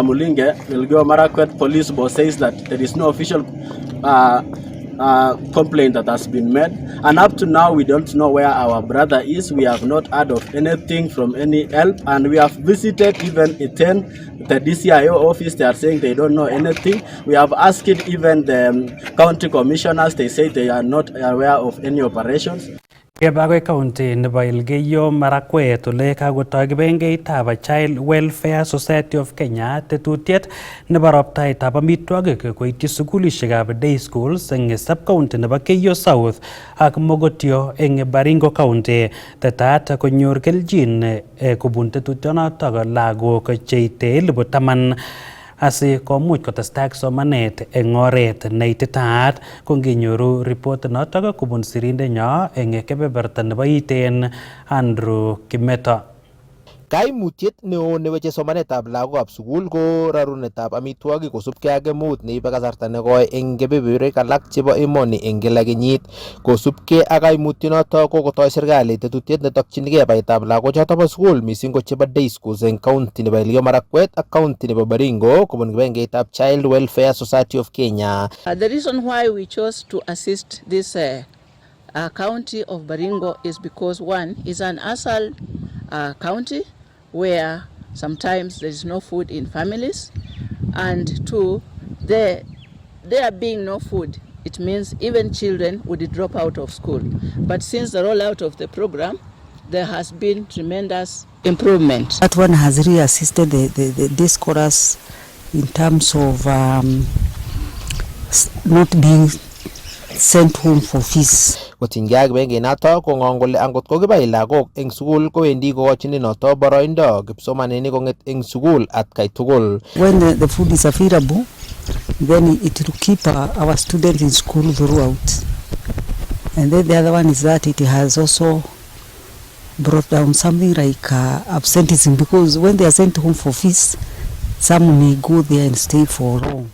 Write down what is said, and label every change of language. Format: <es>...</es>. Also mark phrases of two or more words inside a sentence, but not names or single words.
<en>Mulinge, Elgeyo Marakwet police boss, says that there is no official complaint that has been made, and up to now we don't know where our brother is. We have not heard of anything from any help, and we have visited even Iten, the DCIO office. They are saying they don't know anything. We have asked even the county commissioners. They say they are not aware of any operations.</en> <kln>Kebagwe County nebo Elgeyo Marakwet ole kakotoi kibengeitab Child Welfare Society of Kenya tetutiet nebo roptaitab amitwogik koityi sukulishekab day schools eng sub-county nebo Keiyo South ak Mogotio eng Baringo County. Tetat konyor keljin kobun tetutionotok lagok cheite 10,000 asi komuch kotestai ak somanet eng oret neititaat. Konginyoru report notok kobun sirindenyo eng kebeberta nebo Iten, Andrew Kimeto. Kaimutiet neo neweche somanetab lagokab sukul ko rarunetab amitwogik kosubkei ak kemeut neibe kasarta nekoi eng kebeberwek alak chebo emoni eng kila kenyit. Kosubkei ak kaimutyonoto kokotoi serikali tetutiet netokchinigei baetab lagochoto bo sukul, mising ko chebo</kln> <en>day schools</en> <kln>eng county nebo Elgeyo Marakwet ak county nebo Baringo kobun kibengeitab Child Welfare Society of Kenya.</kln> <en>The reason why we chose to assist this county of Baringo is because one is an ASAL county where sometimes there is no food in families, and two, there being no food, it means even children would drop out of school. But since the rollout of the program, there has been tremendous improvement. That one has really assisted the scholars in terms of not being sent home for fees.</en> <kln>Kotinygei ak kibengenoto kong'ong kole angot kokibai lagok eng sukul kowendi kokochini noto boroindo kipsomaninik kong'et eng sukul atkai tugul.</kln> <en>When the food is available, then it will keep our students in school throughout. And then the other one is that it has also brought down something like absenteeism, because when they are sent home for fees, some may go there and stay for long.</en>